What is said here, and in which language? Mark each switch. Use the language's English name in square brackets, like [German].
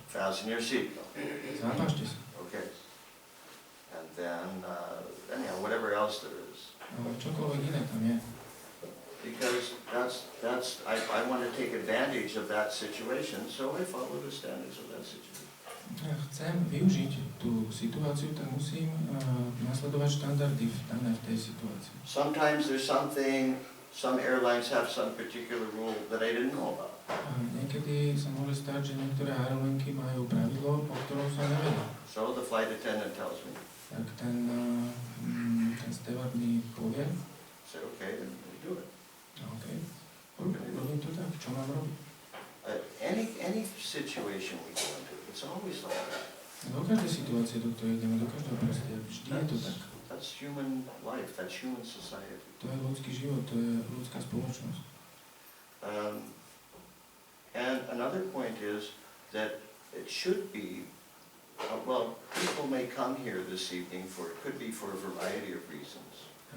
[English] Fasten your seatbelt. [Slovak] Zápašte sa. [English] Okay. And then, anyhow, whatever else there is. [Slovak] Čokoľvek iné tam je. [English] Because I want to take advantage of that situation, so I follow the standards of that situation. [Slovak] Chcem využiť tú situáciu, tak musím nasledovať štandardy dané v tej situácii. [English] Sometimes there's something, some airlines have some particular rule that I didn't know about. [Slovak] Niekedy sa môže stať, že niektoré aerolinky majú pravidlo, o ktorom som nevedel. [English] So the flight attendant tells me. [Slovak] Tak ten steward mi povie. [English] Say, okay, then we do it. Okay. [Slovak] Robím to tak, čo mám robiť? [English] Any situation we go into, it's always like that. [Slovak] Do každej situácie, do ktorej ideme, do každého prostredia, vždy je to tak. [English] That's human life, that's human society. [Slovak] To je ľudský život, to je ľudská spoločnosť. [English] And another point is that it should be, well, people may come here this evening for, it could be for a variety of reasons.